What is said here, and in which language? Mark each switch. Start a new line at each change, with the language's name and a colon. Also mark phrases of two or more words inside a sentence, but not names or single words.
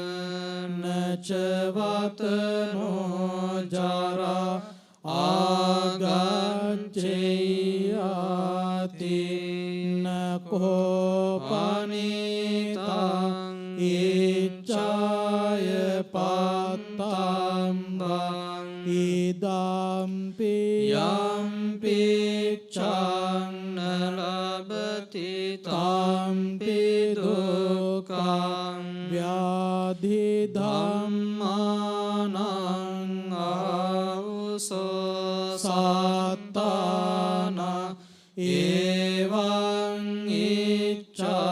Pali: නචවතනෝ ජරා ආගච්ඡයාති නකෝ පනිතං ඉච්ඡාය පත්තං ඉදම්පි යම්පි චන්න ලබති තම්පි දුක්ඛං ව්‍යාධි ධම්මානං ආවුසෝ සත්තාන ඒවං ඉච්ඡා